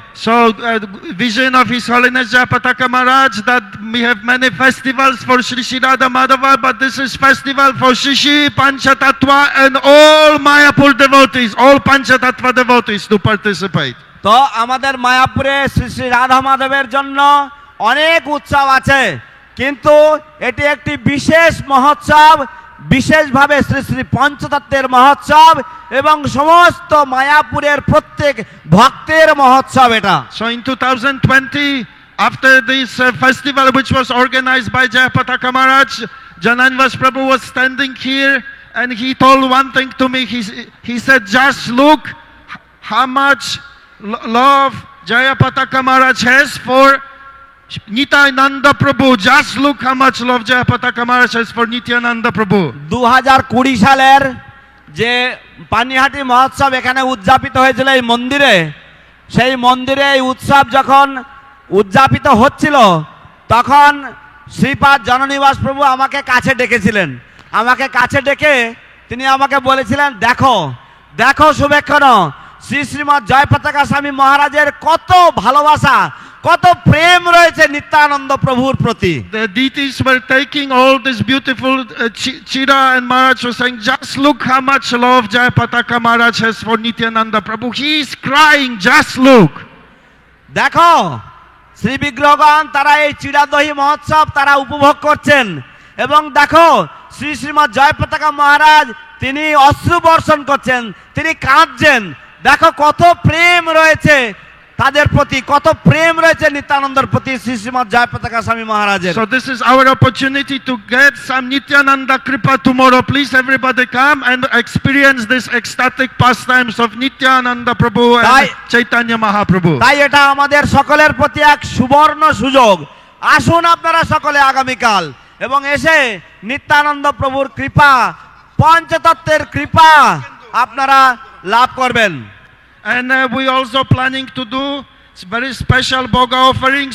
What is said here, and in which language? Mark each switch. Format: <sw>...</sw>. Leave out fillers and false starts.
<en>So vision of His Holiness Jayapataka Maharaj that we have many festivals for Shri Shri Radha Madhava, but this is festival for Shri Shri Panchatattva and all Mayapur devotees, all Panchatattva devotees to participate.</en> <bn>তো আমাদের মায়াপুরে শ্রী শ্রী রাধা মাধবের জন্য অনেক উৎসব আছে, কিন্তু এটি একটি বিশেষ মহোৎসব, বিশেষভাবে শ্রী শ্রী পঞ্চতত্ত্বের মহোৎসব এবং সমস্ত মায়াপুরের প্রত্যেক ভক্তের মহোৎসব এটা।</bn> <en>So in 2020, after this festival which was organized by Jayapataka Maharaj, Jananvas Prabhu was standing here and he told one thing to me. He said, just look how much love Jayapataka Maharaj has for Nityananda Prabhu. Just look how much love Jayapataka Maharaj has for Nityananda Prabhu.</en> <bn>2020 সালের যে পানিহাটি মহোৎসব এখানে উদযাপিত হয়েছিল এই মন্দিরে, সেই মন্দিরে এই উৎসব যখন উদযাপিত হচ্ছিল তখন শ্রীপাদ জননিবাস প্রভু আমাকে কাছে ডেকেছিলেন। আমাকে কাছে ডেকে তিনি আমাকে বলেছিলেন, দেখো দেখো শুভেচ্ছন শ্রী শ্রীমৎ জয় পতাকা স্বামী মহারাজের কত ভালোবাসা, কত প্রেম রয়েছে নিত্যানন্দ প্রভুর প্রতি।</bn> <en>The deities were taking all this beautiful Chira and Maharaj was saying, just look how much love Jayapataka Maharaj has for Nityananda Prabhu. He is crying, just look.</en> <bn>দেখো শ্রী বিগ্রহগণ তারা এই চিড়াদহি মহোৎসব তারা উপভোগ করছেন এবং দেখো শ্রী শ্রীমৎ জয়পতাকা মহারাজ তিনি অশ্রু বর্ষণ করছেন, তিনি কাঁদছেন। দেখো কত প্রেম রয়েছে তাদের প্রতি, কত প্রেম রয়েছে নিত্যানন্দের প্রতি শ্রী শ্রীমৎ জয়পতাকা স্বামী মহারাজের।</bn> <en>So this is our opportunity to get some Nityananda Kripa tomorrow. Please everybody come and experience this ecstatic pastimes of Nityananda Prabhu and Chaitanya Mahaprabhu.</en> <bn>তাই এটা আমাদের সকলের প্রতি এক সুবর্ণ সুযোগ। আসুন আপনারা সকলে আগামীকাল এবং এসে নিত্যানন্দ প্রভুর কৃপা, পঞ্চতত্ত্বের কৃপা আপনারা লাভ করবেন।</bn> <en>And we also planning to do very special Bhoga offering.</en>